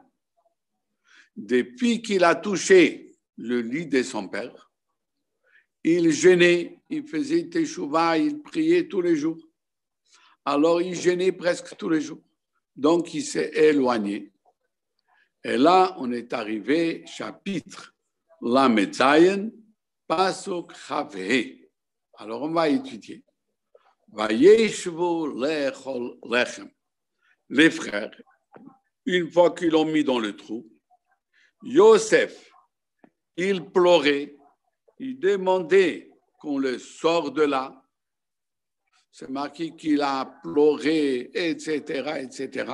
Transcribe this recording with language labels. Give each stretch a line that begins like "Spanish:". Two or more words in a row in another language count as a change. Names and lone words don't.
French: Depuis qu'il a touché le lit de son père, il jeûnait, il faisait teshuva, il priait tous les jours. Alors, il jeûnait presque tous les jours. Donc, il s'est éloigné. Et là, on est arrivé, chapitre Lamed Zayin,
Hebrew: פסוק כ"ה.
French: Alors, on va étudier.
Hebrew: וישבו לאכול לחם.
French: Les frères, une fois qu'ils l'ont mis dans le trou, Yosef, il pleurait, il demandait qu'on le sorte de là. C'est marqué qu'il a pleuré, etc., etc.